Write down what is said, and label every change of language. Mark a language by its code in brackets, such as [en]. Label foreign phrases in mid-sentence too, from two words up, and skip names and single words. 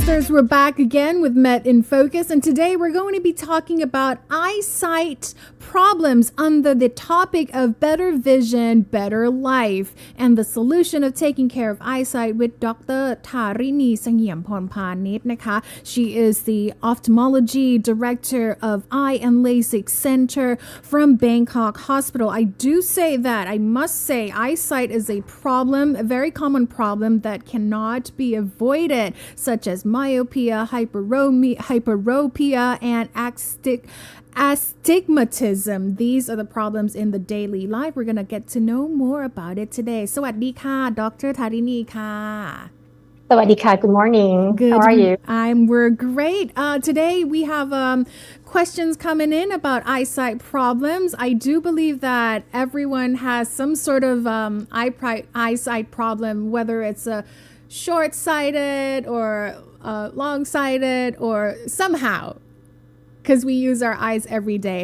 [en] we're back again with Met in Focus, and today we're going to be talking about eyesight problems under the topic of better vision, better life, and the solution of taking care of eyesight with Dr. Tarinee Sa-Ngiampornpanit นะคะ She is the Ophthalmology Director of Eye and Lasik Center from Bangkok Hospital. I do say that, I must say, eyesight is a problem, a very common problem that cannot be avoided, such as myopia, hyperopia, and astigmatism. These are the problems in the daily life. We're going to get to know more about it today. [th] สวัสดีค่ะ Dr. Tarinee ค่ะ สวัสดีค่ะ [en] Good morning. Good. How are you? We're great. Today we have questions coming in about eyesight problems. I do believe that everyone has some sort of eyesight problem, whether it's a short-sighted or long-sighted or somehow, because we use our eyes every day.